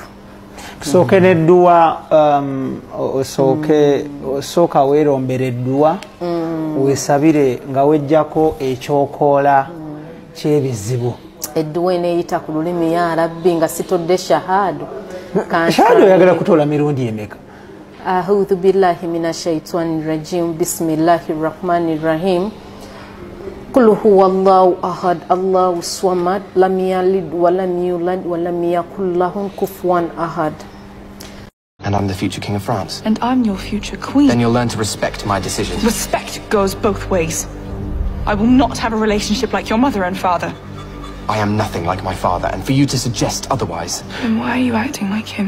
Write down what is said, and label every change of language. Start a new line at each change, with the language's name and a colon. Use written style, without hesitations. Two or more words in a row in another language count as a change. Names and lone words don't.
Ganda: Tusooke edduwa osooka weerombera edduwa weesabire nga wejjako ekyokoola ky'ebizibu. Edduwa eneeyita ku lulimi ya Rabbi nga sitodde shahadu. Shahadu oyagala kutoola mirundi emeka?
Arabic: أعوذ بالله من الشيطان الرجيم. بسم الله الرحمن الرحيم. قل هو الله أحد الله الصمد لم يلد ولم يولد ولم يكن له كفوا أحد.
English: And I'm the future King of France. And I'm your future Queen. Then you'll learn to respect my decisions. Respect goes both ways. I will not have a relationship like your mother and father. I am nothing like my father, and for you to suggest otherwise... Then why are you acting like him?